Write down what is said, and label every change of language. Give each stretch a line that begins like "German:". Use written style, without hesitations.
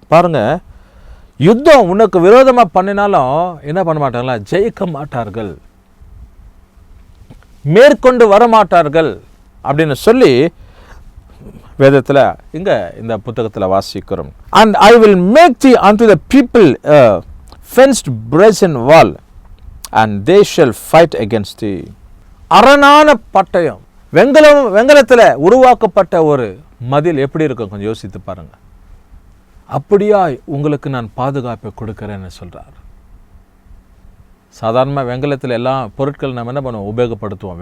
Tamil: பாருங்கள், யுத்தம் உனக்கு விரோதமாக பண்ணினாலும் என்ன பண்ண மாட்டாங்களா? ஜெயிக்க மாட்டார்கள், மேற்கொண்டு வரமாட்டார்கள் அப்படின்னு சொல்லி வேதத்தில் இங்கே இந்த புத்தகத்தில் வாசிக்கிறோம்.
English: And I will make thee unto the people a fenced brazen wall, and they shall fight against thee.
Tamil: அரணான பட்டயம், வெங்கலத்தில் உருவாக்கப்பட்ட ஒரு மதில் எப்படி இருக்கும் கொஞ்சம் யோசித்து பாருங்க. அப்படியா உங்களுக்கு நான் பாதுகாப்பை கொடுக்கிறேன்னு சொல்கிறார். சாதாரணமாக வெங்கலத்தில் எல்லா பொருட்கள் நம்ம என்ன பண்ணுவோம்? உபயோகப்படுத்துவோம்.